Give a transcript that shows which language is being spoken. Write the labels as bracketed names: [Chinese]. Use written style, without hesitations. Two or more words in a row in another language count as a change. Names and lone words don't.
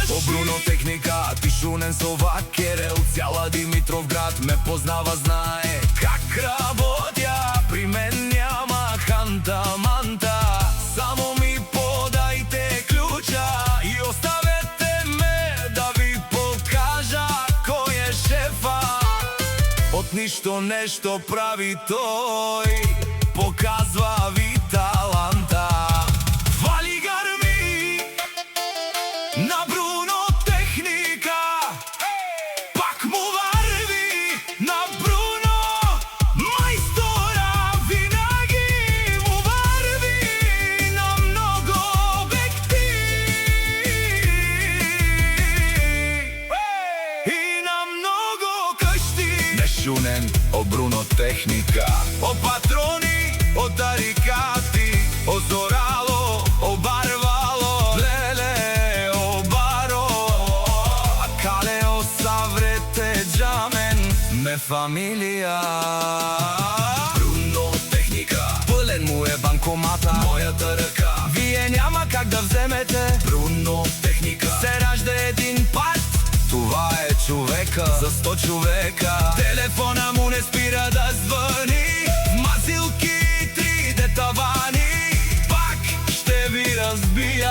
[Bulgarian] О Бруно Техника, [Romany] тишунен со вакерел, [Bulgarian] цяла Димитровград ме познава, знае как работя. При мен няма ханта-манта, само ми подайте ключа и оставете ме да ви покажа кој е шефа. От ништо нешто прави тој, показва ви таланта. Вали гарми на Бруно Техника, пак му варви на Бруно мајстора, винаги му варви на много обекти и на много къщи. [Romany] Нешунен о Бруно Техника, о патрони, о тарикати, о зорало, о барвало, леле, о баро, а кале о саврете джамен, ме фамилија. [Bulgarian] Бруно Техника, пълен му е банкомата, мојата ръка вие няма как да вземете. Бруно Техника, се ражда един пат, това е човека за 100 човека. Телефона му не спира да звъни, мазилки 3D тавани, пак ще ви разбия.